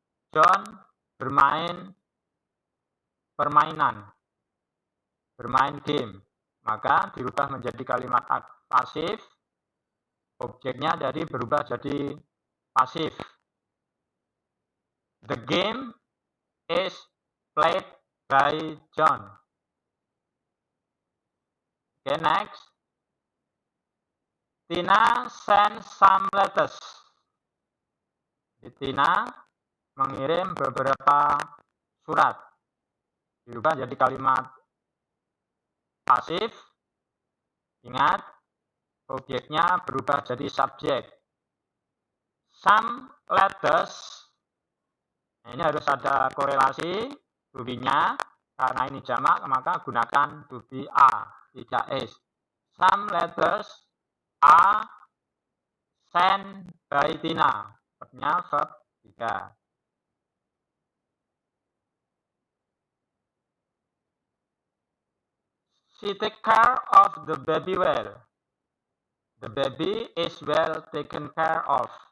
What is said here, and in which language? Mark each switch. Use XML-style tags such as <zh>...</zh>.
<id>John bermain permainan, bermain game. Maka dirubah menjadi kalimat pasif, objeknya dari berubah jadi pasif.</id> <en>The game is played by John. Okay, next. Tina sends some letters.</en> <id>Tina mengirim beberapa surat. Dirubah jadi kalimat pasif. Ingat, objeknya berubah jadi subjek.</id> <en>Some letters.</en> <id>Ini harus ada korelasi to be-nya. Karena ini jamak, maka gunakan to be a, tidak is.</id> <en>Some letters are sent by Tina.</en> <id>Verbnya verb 3.</id> <en>She take care of the baby well. The baby is well taken care of.</en>